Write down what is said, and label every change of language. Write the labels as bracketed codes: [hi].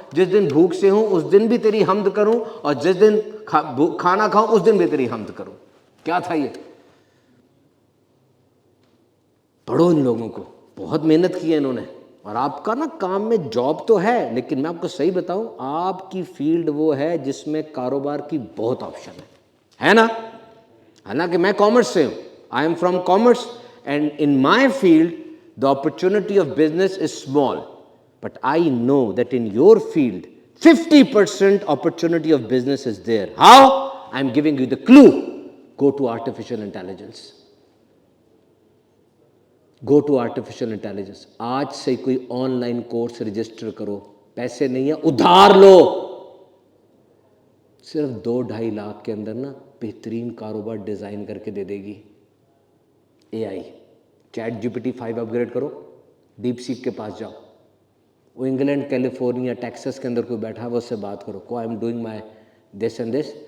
[ur] جس دن بھوک سے ہوں اس دن بھی تیری حمد کروں, اور جس دن کھانا کھاؤں اس دن بھی تیری حمد کروں. کیا تھا یہ؟ پڑھو ان لوگوں کو, بہت محنت کی ہے انہوں نے. اور آپ کا نا کام میں جاب تو ہے, لیکن میں آپ کو صحیح بتاؤں آپ کی فیلڈ وہ ہے جس میں کاروبار کی بہت آپشن ہے نا. حالانکہ میں کامرس سے ہوں, [en] I am from commerce, and in my field the opportunity of business is small, but I know that in your field 50% opportunity of business is there. How? I am giving you the clue. Go to artificial intelligence. Go to artificial intelligence. [ur] آج سے کوئی on line course register کرو, پیسے نہیں ہیں ادھار لو, صرف 2-2.5 لاکھ کے اندر نا بہترین کاروبار ڈیزائن کر کے دے دے گی اے آئی. چیٹ جی پی ٹی 5 اپ گریڈ کرو, ڈیپ سیک کے پاس جاؤ, وہ انگلینڈ کیلیفورنیا ٹیکسس کے اندر کوئی بیٹھا ہوا اس سے بات کرو, کو [en] I am doing my this and this.